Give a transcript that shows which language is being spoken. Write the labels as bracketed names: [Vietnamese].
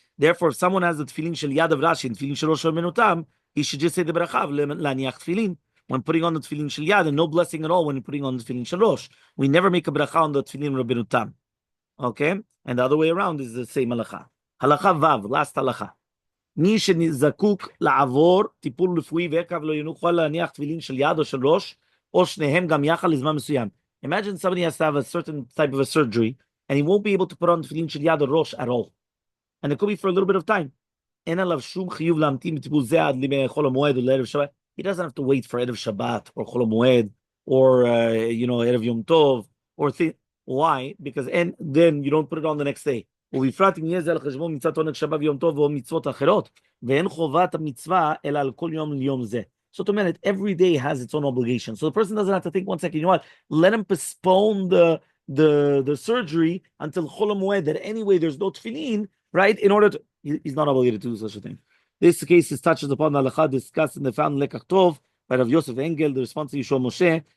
[English] Therefore, if someone has the tefillin Shel Yad of Rashi and tefillin Shel Rosh Rabbeinu Tam, he should just say the bracha laniach tefillin when putting on the tefillin shel yad, and no blessing at all when you're putting on the tefillin shel rosh. We never make a bracha on the tefillin Rabbeinu Tam. Okay? And the other way around is the same halacha. Halacha vav, last halacha. [Hebrew] מי שזקוק לעבור טיפול רפואי ועקב לא יוכל להניח תפילין של יד או של ראש, או שניהם גם יחד לזמן מסוים. [English] Imagine somebody has to have a certain type of a surgery, and he won't be able to put on tefillin shel yad or rosh at all. And it could be for a little bit of time. [Hebrew] אין עליו שום חיוב להמתין בטיפול זה עד לחול המועד או לערב שבת. [English] He doesn't have to wait for Erev Shabbat or Chol HaMoed or Erev Yom Tov or why? Because then you don't put it on the next day. [Hebrew] ובפרט אם יהיה זה על חשבון מצוות עונג שבת ויום טוב או מצוות אחרות, ואין חובת המצווה אלא על כל יום ליום זה. [English] So to mean it, every day has its own obligation. So the person doesn't have to think 1 second, you know what? Let him postpone the surgery until Chol HaMoed, that anyway there's no tefillin, right? In order to, he's not obligated to do such a thing. This case touches upon the halacha discussed in the found Lekach Tov by Rav Yosef Engel, the response to Yeshua Moshe.